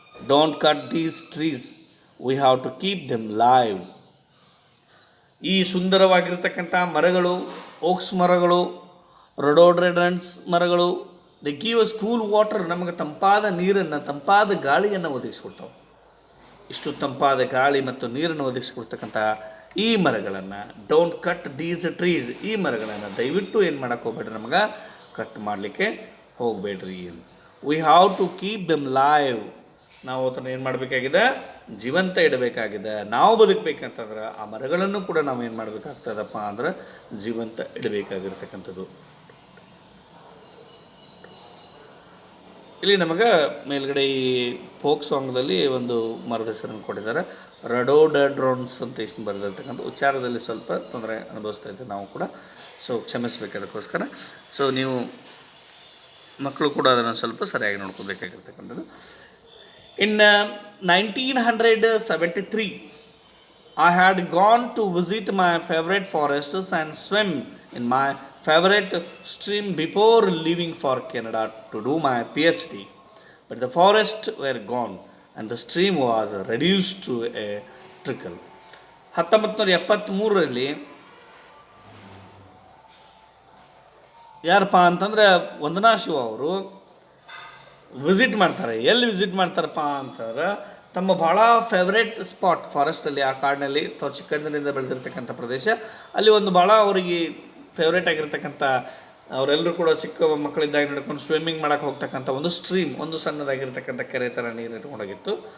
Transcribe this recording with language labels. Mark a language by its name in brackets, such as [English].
[English] Don't cut these trees, we have to keep them live. [Kannada] ಈ ಸುಂದರವಾಗಿರ್ತಕ್ಕಂಥ ಮರಗಳು, ಓಕ್ಸ್ ಮರಗಳು, ರೊಡೋಡ್ರೆಡನ್ಸ್ ಮರಗಳು, [English] they give us cool water, [Kannada] ನಮಗೆ ತಂಪಾದ ನೀರನ್ನು, ತಂಪಾದ ಗಾಳಿಯನ್ನು ಒದಗಿಸ್ಕೊಡ್ತಾವೆ. ಇಷ್ಟು ತಂಪಾದ ಗಾಳಿ ಮತ್ತು ನೀರನ್ನು ಒದಗಿಸ್ಕೊಡ್ತಕ್ಕಂಥ ಈ ಮರಗಳನ್ನು, [English] don't cut these trees, [Kannada] ಈ ಮರಗಳನ್ನು ದಯವಿಟ್ಟು ಏನು ಮಾಡೋಕ್ಕೆ ಹೋಗ್ಬೇಡ್ರಿ, ನಮಗೆ ಕಟ್ ಮಾಡಲಿಕ್ಕೆ ಹೋಗಬೇಡ್ರಿ. [English] we have to keep them live, [Kannada] ನಾವು ಅದನ್ನು ಏನು ಮಾಡಬೇಕಾಗಿದೆ, ಜೀವಂತ ಇಡಬೇಕಾಗಿದೆ. ನಾವು ಬದುಕಬೇಕಂತಂದ್ರೆ ಆ ಮರಗಳನ್ನು ಕೂಡ ನಾವು ಏನು ಮಾಡಬೇಕಾಗ್ತದಪ್ಪ ಅಂದ್ರೆ ಜೀವಂತ ಇಡಬೇಕಾಗಿರ್ತಕ್ಕಂಥದ್ದು. ಇಲ್ಲಿ ನಮಗೆ ಮೇಲ್ಗಡೆ ಈ ಫೋಕ್ ಸಾಂಗ್ದಲ್ಲಿ ಒಂದು ಮರದ ಹೆಸರನ್ನು ಕೊಟ್ಟಿದ್ದಾರೆ, ರಡೋಡೆಂಡ್ರಾನ್ಸ್ ಅಂತ ಇಷ್ಟು ಬರೆದಿರ್ತಕ್ಕಂಥ. ಉಚ್ಚಾರದಲ್ಲಿ ಸ್ವಲ್ಪ ತೊಂದರೆ ಅನುಭವಿಸ್ತಾ ಇದ್ದೆ ನಾವು ಕೂಡ, ಸೊ ಕ್ಷಮಿಸಬೇಕು ಅದಕ್ಕೋಸ್ಕರ. ಸೊ ನೀವು ಮಕ್ಕಳು ಕೂಡ ಅದನ್ನು ಸ್ವಲ್ಪ ಸರಿಯಾಗಿ ನೋಡ್ಕೋಬೇಕಾಗಿರ್ತಕ್ಕಂಥದ್ದು. [English] In 1973, I had gone to visit my favorite forests and swim in my favorite stream before leaving for Canada to do my PhD. But the forests were gone and the stream was reduce to a trickle. [Kannada] 1973ರಲ್ಲಿ ಯಾರಪ್ಪ ಅಂತಂದರೆ ವಂದನಾ ಶಿವ ಅವರು visit ಮಾಡ್ತಾರೆ. ಎಲ್ಲಿ visit ಮಾಡ್ತಾರಪ್ಪ ಅಂತಂದ್ರೆ ತಮ್ಮ ಭಾಳ favourite spot ಫಾರೆಸ್ಟಲ್ಲಿ, ಆ ಕಾಡಿನಲ್ಲಿ ತಾವು ಚಿಕ್ಕಂದಿನಿಂದ ಬೆಳೆದಿರ್ತಕ್ಕಂಥ ಪ್ರದೇಶ, ಅಲ್ಲಿ ಒಂದು ಭಾಳ ಅವರಿಗೆ ಫೇವ್ರೇಟ್ ಆಗಿರ್ತಕ್ಕಂಥ, ಅವರೆಲ್ಲರೂ ಕೂಡ ಚಿಕ್ಕ ಮಕ್ಕಳಿದ್ದಾಗ ನಡ್ಕೊಂಡು ಸ್ವಿಮ್ಮಿಂಗ್ ಮಾಡೋಕ್ಕೆ ಹೋಗ್ತಕ್ಕಂಥ ಒಂದು ಸ್ಟ್ರೀಮ್, ಒಂದು ಸಣ್ಣದಾಗಿರ್ತಕ್ಕಂಥ ಕೆರೆ ಥರ ನೀರು ಇಟ್ಕೊಂಡೋಗಿತ್ತು.